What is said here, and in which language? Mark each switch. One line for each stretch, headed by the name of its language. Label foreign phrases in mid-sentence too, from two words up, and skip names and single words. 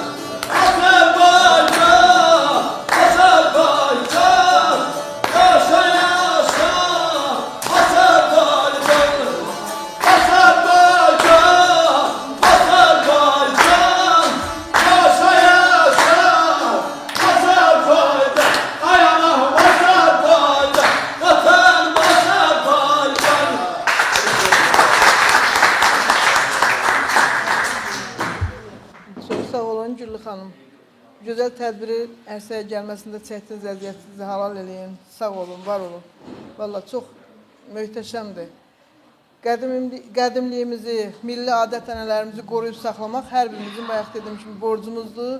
Azerbaijani: Azerbaycan, Azerbaycan, yaşa yaşa, Azerbaycan. Azerbaycan, Azerbaycan, yaşa yaşa, Azerbaycan. Ay anam Azerbaycan, vatan Azerbaycan. Çox sağ olun Güllü xanım. Gözəl tədbiri ərsəyə gəlməsində çəkdiniz əziyyətinizi halal eləyin. Sağ olun, var olun. Valla çox möhtəşəmdir. Qədimliyimizi, milli adət-ənənələrimizi qoruyub saxlamaq hər birimizin bayaq dediyim kimi borcumuzdur.